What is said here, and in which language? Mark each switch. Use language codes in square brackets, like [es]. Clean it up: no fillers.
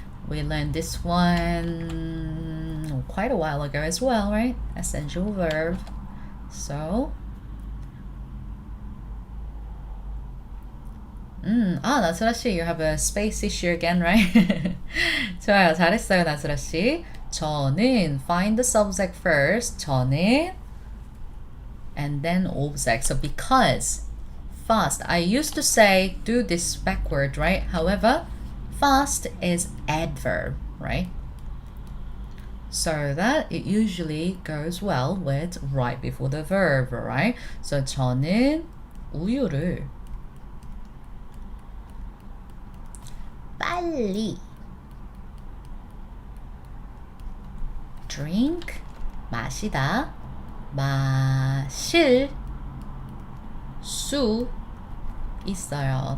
[en] We learned this one quite a while ago as well, right? Essential verb. So, 나츠라 씨, you have a space issue again, right? [ko] 좋아요, 잘했어요, 나츠라 씨. [en] 저는 find the subject first. 저는 and then object. So because fast, I used to say do this backward, right? However, fast is adverb, right? So that it usually goes well with right before the verb, right? [ko] So 저는 우유를 빨리 drink 마시다 마실 수 있어요.